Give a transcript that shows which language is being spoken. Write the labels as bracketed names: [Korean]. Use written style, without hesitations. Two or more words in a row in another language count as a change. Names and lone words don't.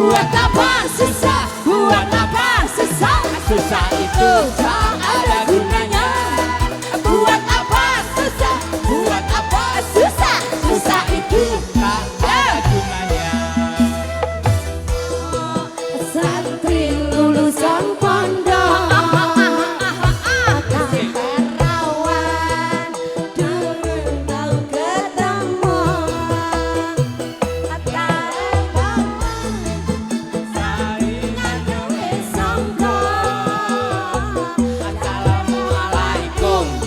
[Malay] Buat apa susah? Buat apa susah? Susah itu tak ada gunanya. Buat apa susah? Buat apa susah? Susah itu tak ada gunanya. [Indonesian] Santri lulusan pondok perawan dulu mau ketemu Assalamualaikum.